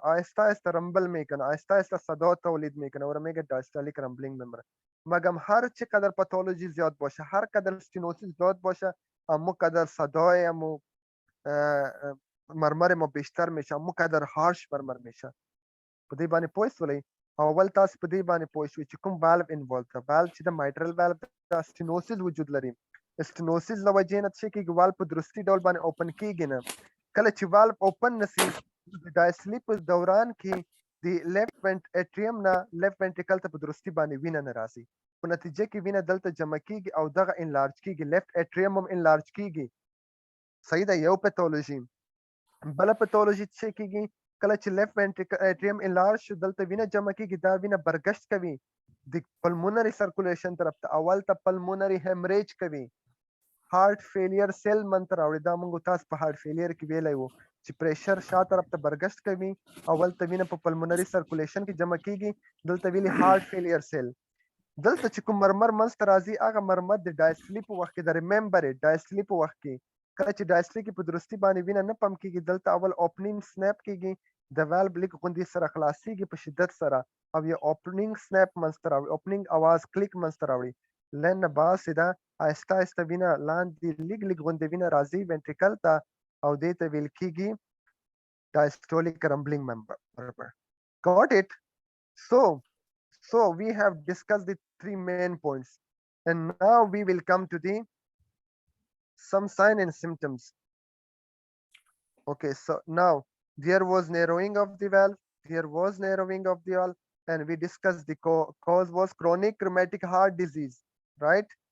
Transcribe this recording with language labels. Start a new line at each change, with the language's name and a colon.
Persian: آهسته آهسته رمبل میکنه، آهسته آهسته صدا تولید میکنه و میگه دایستولیک رمبلینگ ممبر. مگم هر چقدر پاتولوژی زیاد باشه، هر قدر ستینوسیس زیاد باشه، امو قدر صدای امو مرمر ما بیشتر میشه، امو قدر هارش مرمر میشه.
Pashto: په دې باندې پوه شولئ؟ اول تاسو په دې باندې پوه شئ چې کوم والو انوالو ده. والو چې د مایټرل والو د ستینوسیس وجود لري. ستینوسیس له وجې نه څه کېږي؟ والو په درستي ډول باندې اوپن کېږي نه. کله چې والو اوپن نسی د دایسلی په دوران کې د لیفت اټریم نه لیفت ventricle ته په درستي باندې وینه نه راځي. په نتیجه کې وینه دلته جمع کېږي او دغه انلارج کېږي، لیفت اټریم هم انلارج کېږي. صحیح ده؟ یو پاتولوژي. بله پاتولوژي څه کېږي؟ کله چې لیفت اټریم انلارج شو دلته وینه جمع کېږي، دا وینه برګشت کوي د پلمونري سرکولیشن طرف ته، اول ته پلمونري هیمریج کوي، هارت فیلیر سیل منته راوړي. دا موږ تاسو په هارت فیلیر کې ویلی وو چې پریشر شا طرف ته برګشت کوي، اول ته وینه په پلمونري سرکولیشن کې جمع کېږي، دلته ویلي هارت فیلیر سیل. دلته چې کوم مرمر منځته راځي هغه مرمر د ډایسلی په وخت کې د ریممبر ډایسلی په وخت کې کله چې ډایسلی کې په درستی باندې وینه نه پمپ کېږي، دلته اول اوپننګ سنیپ کېږي، د والو لیک غوندې سره خلاصېږي په شدت سره او یا اوپننګ سنیپ منځته راوړي، اوپننګ اواز کلیک منځته راوړي. لین نه بعد سیده آهسته آهسته وینه لاندې لیک لیک غوندې وینه راځي ventricle ته او دې ته ویل کېږي diastolic rumbling member.
English: Got it? So we have discussed the 3 main points, and now we will come to the some sign and symptoms. Okay, so now there was narrowing of the valve, there was narrowing of the valve, and we discussed the cause was chronic rheumatic heart disease, right?